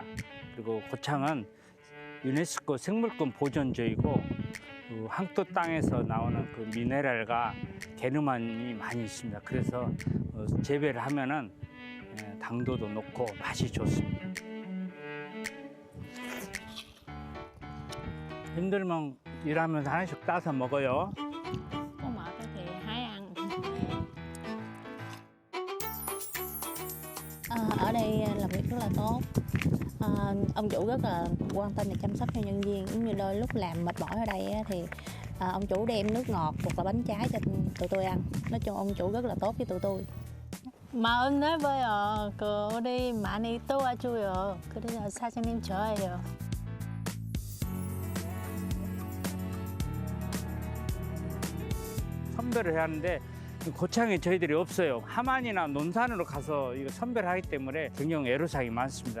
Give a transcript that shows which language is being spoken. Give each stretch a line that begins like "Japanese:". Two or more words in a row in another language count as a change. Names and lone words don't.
Korean: 그리고 고창은 유네스코 생물권 보존지이고 그 항토 땅에서 나오는 그 미네랄과 게르만이 많이 있습니다. 그래서 재배를 하면은 당도도 높고 맛이 좋습니다. 힘들면 일하면서 하나씩 따서 먹어요.
Vietnamese: Con mở tôi thì hái ăn. Ở đây làm việc rất là tốt. Ông chủ rất là quan tâm và chăm sóc cho nhân viên. Giống như đôi lúc làm mệt mỏi ở đây thì ông chủ đem nước ngọt hoặc là bánh trái cho tụi tôi ăn. Nói chung ông chủ rất là tốt với tụi tôi.
Korean: 마음 넓어요. 우리 많이 도와줘요. 그래서 사장님 좋아해요. 선별을 해야 하는데 고창에 저희들이 없어요. 함안이나 논산으로 가서 이거 선별을 하기 때문에 굉장히 애로사항이 많습니다.